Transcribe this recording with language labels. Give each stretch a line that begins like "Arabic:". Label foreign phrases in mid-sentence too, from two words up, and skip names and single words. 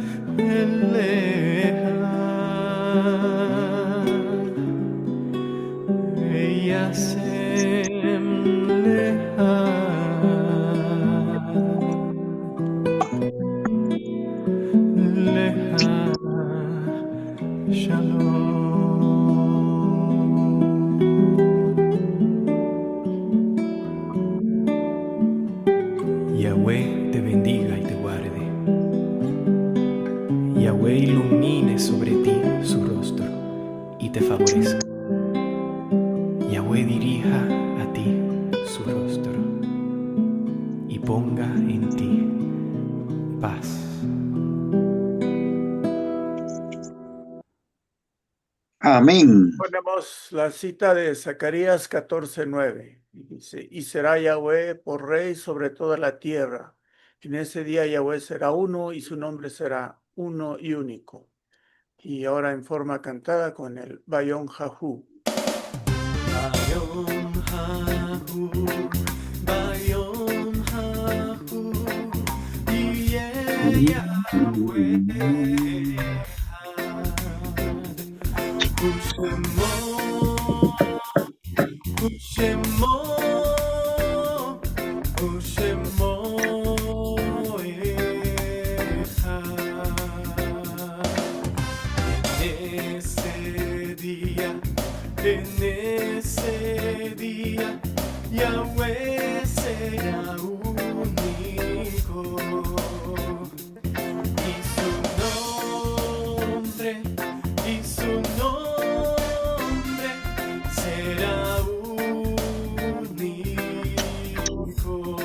Hebrew: אליך ישם לך לך שלום.
Spanish: Yahweh te bendiga y te guarde. Yahweh ilumine sobre ti su rostro y te favorezca. Yahweh dirija a ti su rostro y ponga en ti paz. Amén. Ponemos la cita de Zacarías 14:9. Y dice, y será Yahweh por rey sobre toda la tierra. En ese día Yahweh será uno y su nombre será uno y único. Y ahora en forma cantada con el
Hebrew: ביום ההוא. ביום ההוא, ביום ההוא, יהיה יהוה אחד. ושמו, ושמו, ושמו אחד.
Spanish: En ese día, Yahweh será único y su nombre será único.